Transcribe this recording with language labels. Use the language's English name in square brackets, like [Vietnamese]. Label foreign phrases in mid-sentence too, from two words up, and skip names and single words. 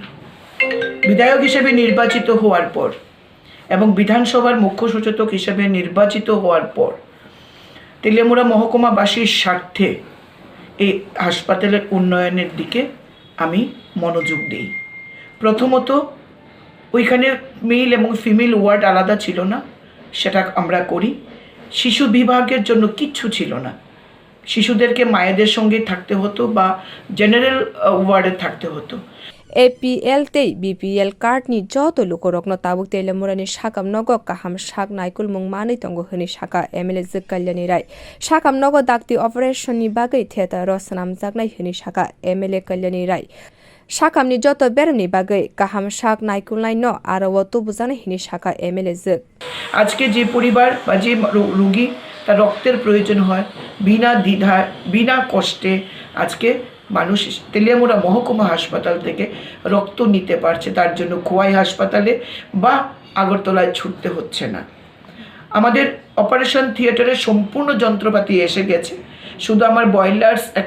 [Bangla] বিধায়ক হিসেবে নির্বাচিত হওয়ার পর এবং বিধানসভার মুখ্য সচেতক হিসেবে নির্বাচিত হওয়ার পর তেলেমুরা মহকুমাবাসীর স্বার্থে এই হাসপাতালের উন্নয়নের দিকে আমি মনোযোগ দিই প্রথমত ওইখানে মেল এবং ফিমেল ওয়ার্ড আলাদা ছিল না সেটা আমরা করি শিশু বিভাগের জন্য কিচ্ছু ছিল না শিশুদেরকে মায়েদের সঙ্গে থাকতে হতো বা [English] general ward [Bangla] থাকতে হতো [Kok Borok] APL tei [English] BPL card [Kok Borok] ni joto lukorokno tabuk telemurani shakam nogo kaham shak naikul mungmani tongo hini shaka MLA juk kalyani rai shakam nogo dakti operation ni bagai theta rosanam jagnai hini shaka MLA kalyani rai shakam ni joto berni bagai kaham shak naikul nai no aro to bujana hini shaka MLA juk [Bangla] আজকে যে পরিবার বা যে রোগী তার রক্তের প্রয়োজন হয় বিনা দ্বিধায় বিনা কষ্টে আজকে মানুষ তেলিয়ামুড়া মহকুমা হাসপাতাল থেকে রক্ত নিতে পারছে তার জন্য খোয়াই হাসপাতালে বা আগরতলায় ছুটতে হচ্ছে না আমাদের [English] operation theatre [Bangla] সম্পূর্ণ যন্ত্রপাতি এসে গেছে শুধু আমার বয়লার্স